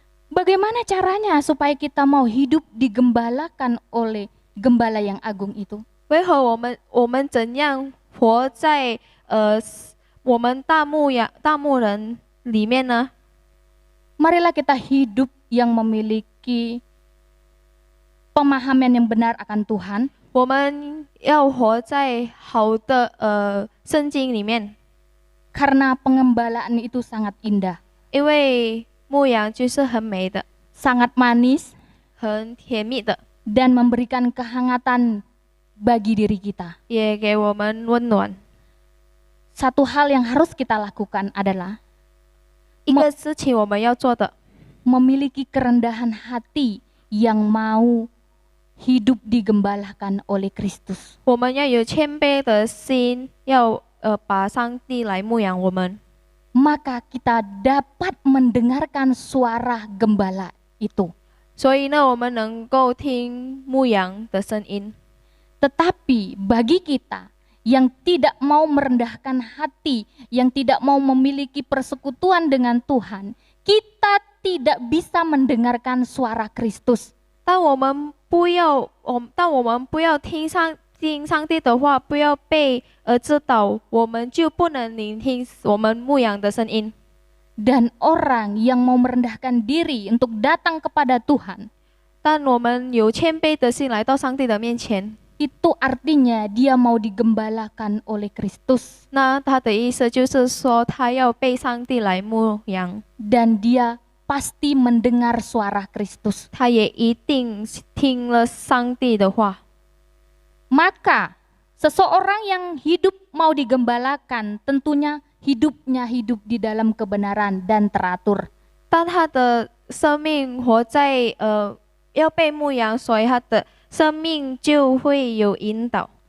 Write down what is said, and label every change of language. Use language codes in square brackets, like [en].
[id] Bagaimana caranya supaya kita mau hidup digembalakan oleh gembala yang agung itu? [zh] 为何我们怎样活在我们大牧人里面呢？ [id] Marilah kita hidup yang memiliki pemahaman yang benar akan Tuhan. [zh] 我们要活在好的圣经里面， [id] Karena pengembalaan itu sangat indah, [zh] 因为牧羊就是很美的， [id] sangat manis, [zh] 很甜蜜的， [id] dan memberikan kehangatan bagi diri kita. [zh] 也给我们温暖。 [id] Satu hal yang harus kita lakukan adalah [zh] 一个事情我们要做的， [id] memiliki kerendahan hati yang mau hidup digembalakan oleh Kristus. [zh] 我们要有谦卑的心，要把上帝来牧养我们， [id] Maka kita dapat mendengarkan suara gembala itu. [zh] 所以呢，我们能够听牧羊的声音。 [id] Tetapi bagi kita yang tidak mau merendahkan hati, yang tidak mau memiliki persekutuan dengan Tuhan, kita tidak bisa mendengarkan suara Kristus. [zh] 但我们不要听上帝的话，不要被指导，我们就不能聆听我们牧羊的声音。 [id] Dan orang yang mau merendahkan diri untuk datang kepada Tuhan, [zh] 但我们有谦卑的心来到上帝的面前， [id] itu artinya dia mau digembalakan oleh Kristus. [zh] 那他的意思就是说，他要被上帝来牧羊， [id] Dan dia pasti mendengar suara Kristus. [zh] 他也一定听了上帝的话。 [id] Maka seseorang yang hidup mau digembalakan tentunya hidupnya hidup di dalam kebenaran dan teratur. [zh] 当他的生命活在要被牧羊，所以他的生命就会有引导。